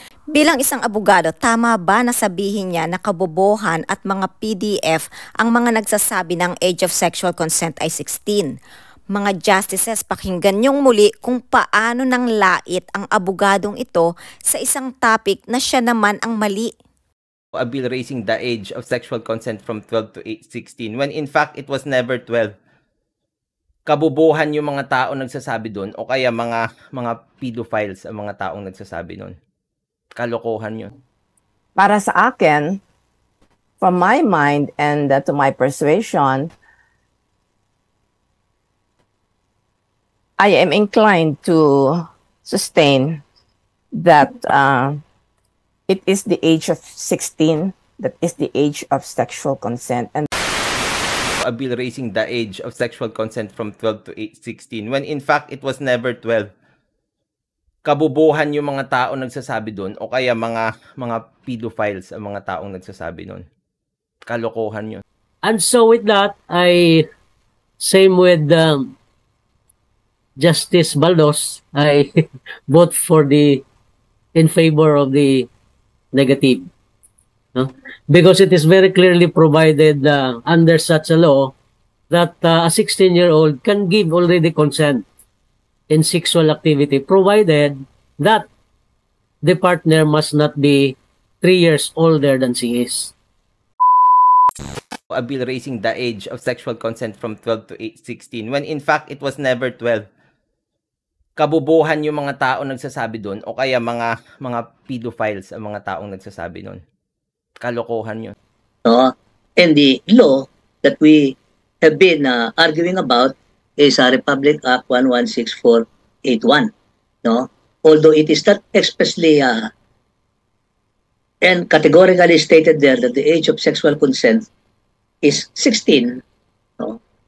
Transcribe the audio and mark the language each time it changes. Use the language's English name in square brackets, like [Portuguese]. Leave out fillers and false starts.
[Filipino] Bilang isang abogado, tama ba na sabihin niya na kabobohan at mga PDF ang mga nagsasabi ng age of sexual consent ay 16? Mga justices, pakinggan niyong muli kung paano nang lait ang abogadong ito sa isang topic na siya naman ang mali. [English] A bill raising the age of sexual consent from 12 to 16 when in fact it was never 12. [Filipino] Kabubuhan yung mga tao nagsasabi doon o kaya mga pedophiles ang mga taong nagsasabi doon. Kalokohan yun. Para sa akin, [English] from my mind and to my persuasion, I am inclined to sustain that it is the age of 16 that is the age of sexual consent. And a bill raising the age of sexual consent from 12 to 16 when in fact it was never 12. [Filipino] Kabubuhan yung mga tao nagsasabi doon o kaya mga pedophiles ang mga taong nagsasabi doon. Kalokohan yun. [English] And so with that, I same with Justice Baldos, I vote for in favor of the negative. No? Because it is very clearly provided under such a law that a 16-year-old can give already consent in sexual activity, provided that the partner must not be 3 years older than she is. A bill raising the age of sexual consent from 12 to 16 when in fact it was never 12. [Filipino] Kabubuhan yung mga tao nagsasabi doon o kaya mga pedophiles ang mga taong nagsasabi doon. Kalokohan yun. [English] And the law that we have been arguing about is Republic Act 116481. No? Although it is not expressly and categorically stated there that the age of sexual consent is 16, no?